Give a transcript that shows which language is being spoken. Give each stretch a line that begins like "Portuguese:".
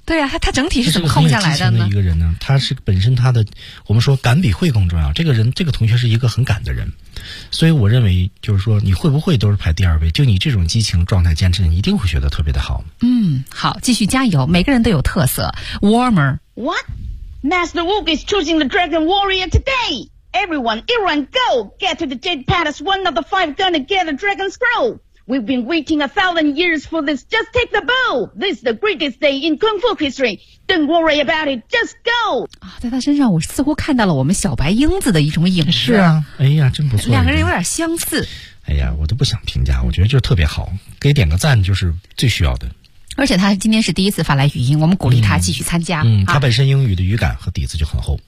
Chinese: 对啊，他整体是怎么控下来的呢？他是很有激情的一个人呢，他是本身他的，我们说感比会更重要。这个人，这个同学是一个很感的人，所以我认为就是说，你会不会都是排第二位。就你这种激情状态坚持，你一定会学得特别的好。嗯，好，继续加油，每个人都有特色。
English: Warmer， What? Master Wu is choosing the Dragon Warrior today. Everyone, go get to the Jade Palace. One of the five gonna get a Dragon Scroll. We've been waiting 1,000 years for this. Just take the bow. This is the greatest day in Kung Fu history. Don't worry about it. Just go.
Chinese: 啊，在他身上，我似乎看到了我们小白英子的一种影子。是啊，哎呀，真不错。两个人有点相似。哎呀，我都不想评价，我觉得就特别好，给点个赞就是最需要的。而且他今天是第一次发来语音，我们鼓励他继续参加。嗯，他本身英语的语感和底子就很厚。